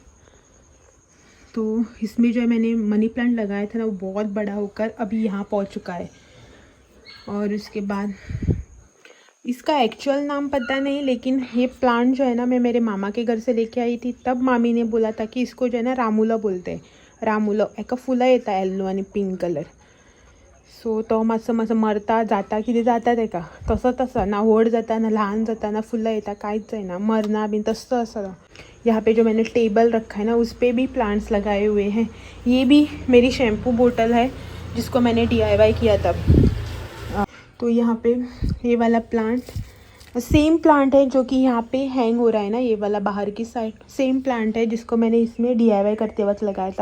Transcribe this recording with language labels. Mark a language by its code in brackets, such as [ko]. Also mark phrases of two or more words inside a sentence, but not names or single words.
[hi] तो इसमें जो है मैंने मनी प्लांट लगाया था ना, वो बहुत बड़ा होकर अभी यहाँ पहुँच चुका है। और उसके बाद इसका एक्चुअल नाम पता नहीं, लेकिन ये प्लांट जो है ना मैं मेरे मामा के घर से लेके आई थी, तब मामी ने बोला था कि इसको जो है ना रामूला बोलते हैं। [kok] रामूला एका फुलं येता येल्लो आणि [en] pink colour. [kok] सो तो मातसं मरता जाता कितें जाता तेका तसं ना व्हड जाता ना लहान जाता ना फुलं येता कांयच जायना, मरना भी तसं असं। [hi] यहाँ पे जो मैंने टेबल रखा है ना उस पर भी प्लांट्स लगाए हुए हैं। ये भी मेरी शैम्पू बोतल है जिसको मैंने DIY किया तब। तो यहाँ पे ये वाला प्लांट [en] same plant [hi] है जो कि यहाँ पे हैंग हो रहा है ना, ये वाला बाहर की साइड [en] same plant [hi] है जिसको मैंने इसमें DIY करते वक्त लगाया था।